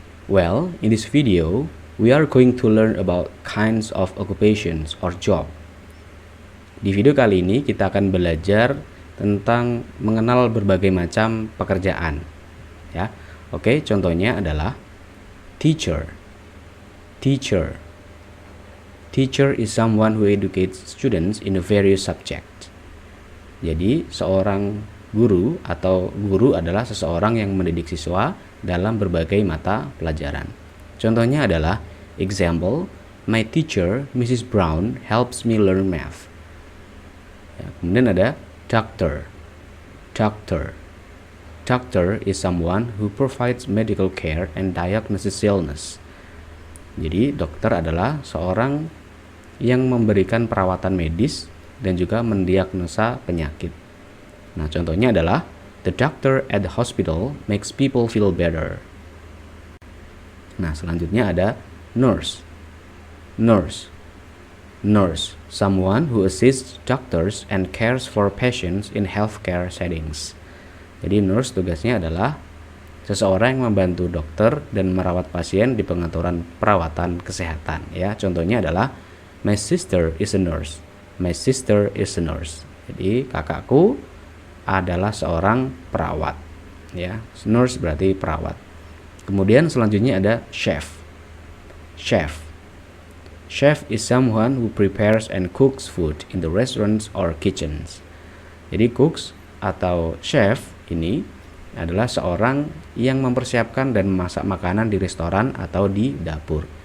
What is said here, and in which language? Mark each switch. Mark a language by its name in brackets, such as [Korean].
[English] Well, in this video, we are going to learn about kinds of occupations or job. [Indonesian] Di video kali ini kita akan belajar tentang mengenal berbagai macam pekerjaan. Ya. Oke, contohnya adalah teacher. [English] Teacher. Teacher is someone who educates students in a various subject. [Indonesian] Jadi, seorang guru atau guru adalah seseorang yang mendidik siswa dalam berbagai mata pelajaran. Contohnya adalah [English] example, my teacher, Mrs. Brown, helps me learn math. [Indonesian] Ya, kemudian ada [English] doctor. Doctor. Doctor is someone who provides medical care and diagnoses illness. [Indonesian] Jadi, dokter adalah seorang yang memberikan perawatan medis dan juga mendiagnosa penyakit. Nah, contohnya adalah [English] the doctor at the hospital makes people feel better. [Indonesian] Nah, selanjutnya ada nurse. Nurse. [English] Nurse, someone who assists doctors and cares for patients in healthcare settings. [Indonesian] Jadi nurse tugasnya adalah seseorang yang membantu dokter dan merawat pasien di pengaturan perawatan kesehatan. Ya, contohnya adalah [English] my sister is a nurse. My sister is a nurse. [Indonesian] Jadi kakakku adalah seorang perawat. Ya, nurse berarti perawat. Kemudian selanjutnya ada chef. Chef. [English] Chef is someone who prepares and cooks food in the restaurants or kitchens. [Indonesian] Jadi cooks atau chef ini adalah seorang yang mempersiapkan dan memasak makanan di restoran atau di dapur.